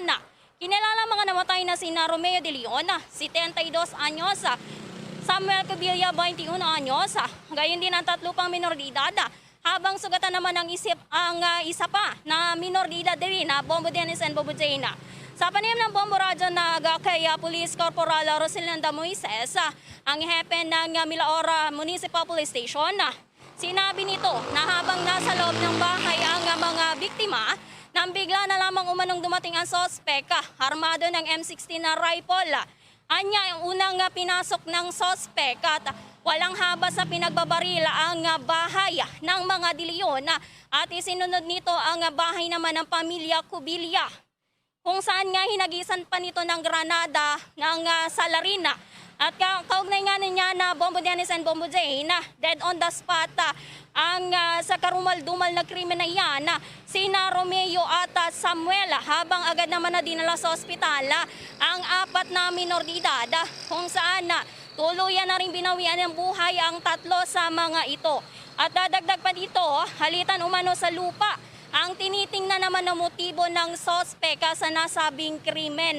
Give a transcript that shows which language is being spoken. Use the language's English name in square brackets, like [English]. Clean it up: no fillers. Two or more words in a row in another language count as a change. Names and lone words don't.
[Filipino] Kinilala mga namatay na sina Romeo De Leon, 72 anyos, Samuel Cubilla, 21 anyos, gayon din ang 3 pang minor de edad, habang sugatan naman ang isa pa na minor de edad din, Bombo Dennis and Bombo Jane. Sa panayam ng Bombo Radyo Naga kay Police Corporal Rosilanda Moises, ang hepe ng Milaora Municipal Police Station, sinabi nito na habang nasa loob ng bahay ang mga biktima, nang bigla na lamang umanong dumating ang sospek, armado ng M16 na rifle. Anya, ang unang pinasok ng sospek at walang haba sa pinagbabaril ang bahay ng mga De Leon at isinunod nito ang bahay naman ng pamilya Cubilla, kung saan nga hinagisan pa nito ng granada ng salarina. At kaugnay nga niya na Bombo Dennis and Bombo Jane, [English] dead on the spot [Filipino] ang sa karumal-dumal na krimen na iyan, sina Romeo at Samuel, habang agad naman na dinala sa ospital ang 4 na minor de edad, kung saan tuluyan na rin binawian ng buhay ang 3 sa mga ito. At dadagdag pa dito, halitan umano sa lupa ang tinitingnan naman ng motibo ng sospek sa nasabing krimen.